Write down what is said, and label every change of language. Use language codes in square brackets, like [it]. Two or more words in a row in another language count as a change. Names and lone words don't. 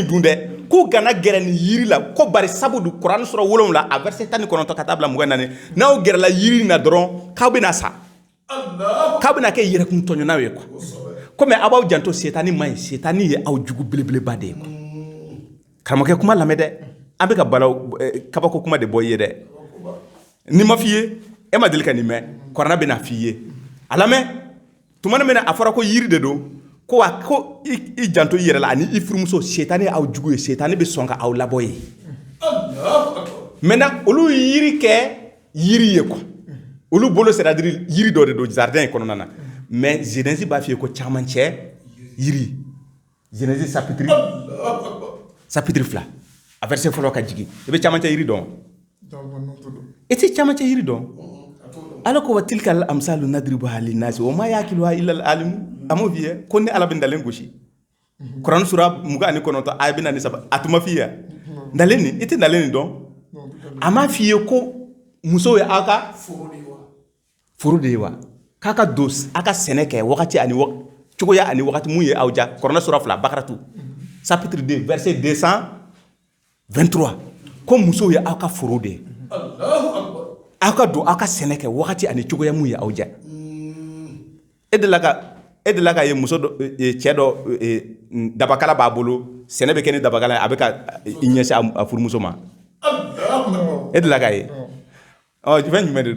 [bm] dun dɛ k'u kana gɛrɛ nin yiri la ko bari sabu du Kuranɛ sura 7 a verset 19 ka taa bila 24 n'aw gɛrɛla yiri na dɔrɔn k'aw bɛna sa k'aw bɛna kɛ yɛrɛkun tɔɲɔnaw ye [fr] quoi comme [bm] aw b'aw janto setani ma ɲi setani ye aw jugu belebeleba de ye quoi karamɔgɔkɛ kuma lamɛn dɛ an bɛ ka balaw kabako kuma de bɔ i ye dɛ ni ma f'i ye e ma deli ka nin mɛn Kuranɛ bɛna f'i ye a lamɛn tuma mina a fɔra ko yiri de don ko i janto i yɛrɛ la ani i furumuso setani aw jugu ye setani bɛ sɔn ka aw labɔ ye maintenant olu yiri kɛ yiri ye quoi olu bolo [fr] c'est à dire [bm] yiri dɔ de don jardin in kɔnɔna na mais Genèse b'a f'i ye ko camancɛ yiri Genèse chapitre 2 a verset fɔlɔ ka jigin i bɛ camancɛ yiri dɔn i tɛ camancɛ yiri dɔn ala ko [ar] و تلك الأمثال نضربها للناس و ما يعقلها إلا العالم [bm] amo fiye ko ni ala bɛ dalen gosi Quran sura 29 aya 47 a tuma f'i ye dalen ni i tɛ dalen ni dɔn a ma f'i ye ko muso ye aw ka furu de ye wa k'a ka don a ka sɛnɛ kɛ wagati ani cogoya ani wagati mun ye aw ja Quran sura 2 Bakaratu chapitre 2 verset 223 ko muso ye aw ka furu de ye aw ka don aw ka sɛnɛ kɛ wagati ani cogoya mun ye aw ja e de la ka ye muso cɛ dɔ dabakala b'a bolo sɛnɛ bɛ kɛ ni dabakala a bɛ ka i ɲɛsin a furumuso ma e de la ka ye fɛn jumɛn de don